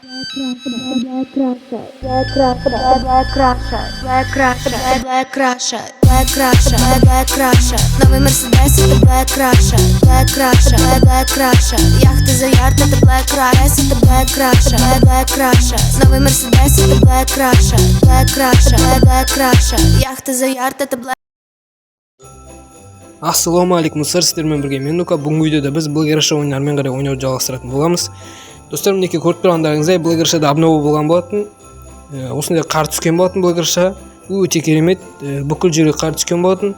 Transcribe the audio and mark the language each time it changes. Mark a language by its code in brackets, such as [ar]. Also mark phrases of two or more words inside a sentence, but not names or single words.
[ru] Новый Мерседес, это Black Russia, Black Russia, Black Russia. Яхта за ярд, это Black Russia, это Black Russia, Black Russia. Новый Мерседес, это Black Russia, Black Russia, Black Russia. Яхта за ярд, это Black. [ar] السلام عليكم, [kk] сіздермен бірге мен Нука. Бүгінгі видеода біз Black Russia ойындарымен қарай ойнауды жалғастыратын боламыз. Достар, мінекей көріп тұрғандарыңыздай Black Russia'да обнова болған болатын. Осындай қар түскен болатын Black Russia. Өте керемет, бүкіл жерге қар түскен болатын.